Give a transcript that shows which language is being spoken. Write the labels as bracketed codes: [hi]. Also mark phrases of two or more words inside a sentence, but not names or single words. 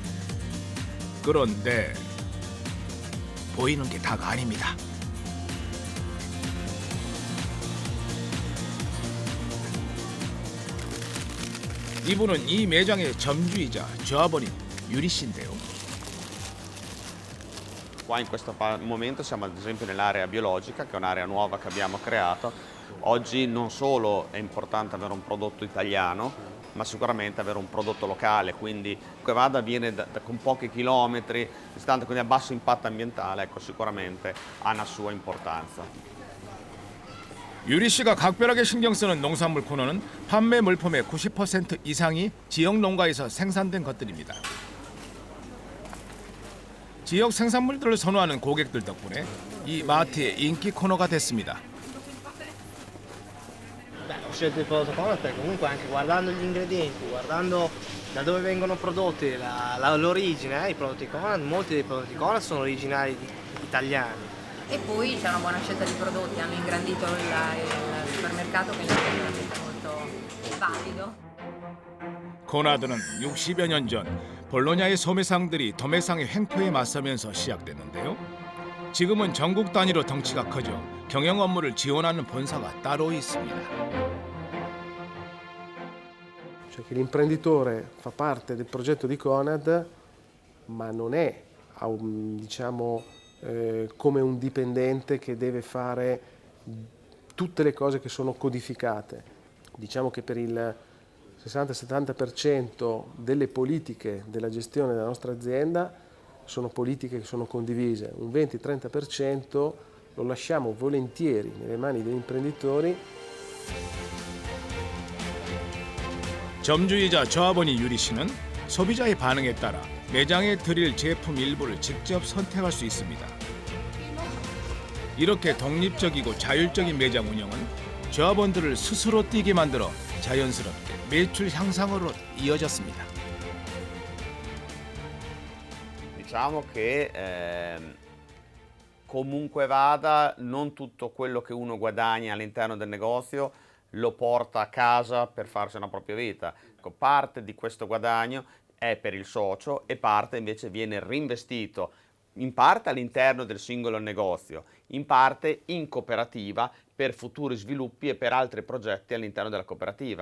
[ko] 그런데 보이는 게 다가 아닙니다. 이분은 이 매장의 점주이자 조합원인 유리 씨인데요. [it] Qua in questo momento siamo ad esempio nell'area biologica, che è un'area nuova che abbiamo creato. Oggi non solo è importante avere un prodotto italiano, ma sicuramente avere un prodotto locale, quindi che vada viene con pochi chilometri distante, quindi a basso impatto ambientale, ecco, sicuramente ha una sua importanza. [ko] 유리 씨가 각별하게 신경 쓰는 농산물 코너는 판매 물품의 90% 이상이 지역 농가에서 생산된 것들입니다. 지역 생산물들을 선호하는 고객들 덕분에 이 마트의 인기 코너가 됐습니다. [it] Ho scelto il prodotto Cola perché comunque anche guardando gli ingredienti, guardando da dove vengono prodotti, l'origine, i prodotti Cola, molti dei prodotti Cola sono originari italiani. E poi c'è una buona scelta di prodotti, hanno ingrandito il supermercato, quindi è veramente molto valido. [ko] 코나드는 60여 년 전 볼로냐의 소매상들이 도매상의 횡포에 맞서면서 시작됐는데요. 지금은 전국 단위로 덩치가 커져 경영 업무를 지원하는 본사가 따로 있습니다. [it] Cioè che l'imprenditore fa parte del progetto di Conad, ma non è diciamo, come un dipendente che deve fare tutte le cose che sono codificate. Diciamo che per il 60-70% delle politiche della gestione della nostra azienda sono politiche che sono condivise, un 20-30% lo lasciamo volentieri nelle mani degli imprenditori. [ko] 점주이자 조합원이 유리 씨는 소비자의 반응에 따라 매장에 드릴 제품 일부를 직접 선택할 수 있습니다. 이렇게 독립적이고 자율적인 매장 운영은 조합원들을 스스로 뛰게 만들어 자연스럽게 매출 향상으로 이어졌습니다. [it] Diciamo che comunque vada, non tutto quello che uno guadagna all'interno del negozio lo porta a casa per farsi una propria vita. Parte di questo guadagno è per il socio e parte invece viene reinvestito in parte all'interno del singolo negozio, in parte in cooperativa per futuri sviluppi e per altri progetti all'interno della cooperativa.